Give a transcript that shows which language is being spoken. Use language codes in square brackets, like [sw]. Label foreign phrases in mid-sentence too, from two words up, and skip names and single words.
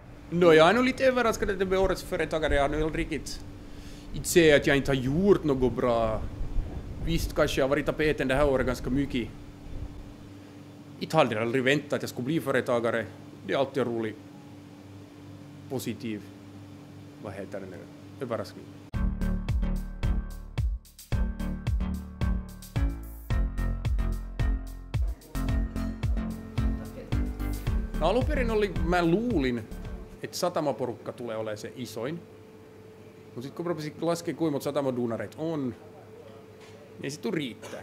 [sv] No, jag är nog lite överraskad att det blir årets företagare. Jag har nog riktigt inte säga att jag inte har gjort något bra. Visst, kanske jag har varit tapeten det här året ganska mycket. Inte hade jag aldrig väntat att jag skulle bli företagare. Det är alltid en rolig, positiv, vad heter det nu, överraskning. [fi] No, alun perin mä luulin, että satamaporukka tulee olemaan se isoin. Mutta sitten kun rupesin laskemaan, kuinka monta satamaduunareita on, niin se riittää.